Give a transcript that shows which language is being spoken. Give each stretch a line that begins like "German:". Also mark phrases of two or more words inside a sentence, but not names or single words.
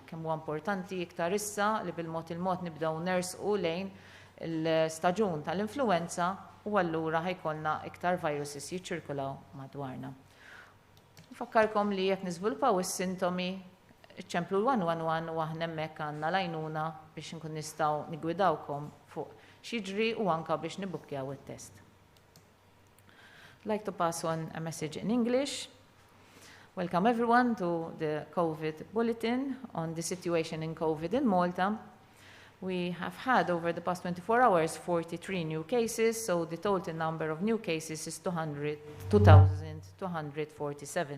Maltese: Kemm huwa importanti iktar issa li bil-mod il-mod nibdew nersqu lejn il-staġun tal-influenza u allura ħajkollna iktar viruses jiċċirkulaw madwarna. Nfakkarkom li jekk niżviluppaw is-sintomi iċċemplu l-111 u aħna hemmhekk għandna l-għajnuna biex inkun nistgħu nigwidawkom fuq x'jiġri u anke biex nibukkjaw it-test.
English: I'd like to pass on a message in English. Welcome everyone to the COVID bulletin on the situation in COVID in Malta. We have had over the past 24 hours 43 new cases, so the total number of new cases is 2,247.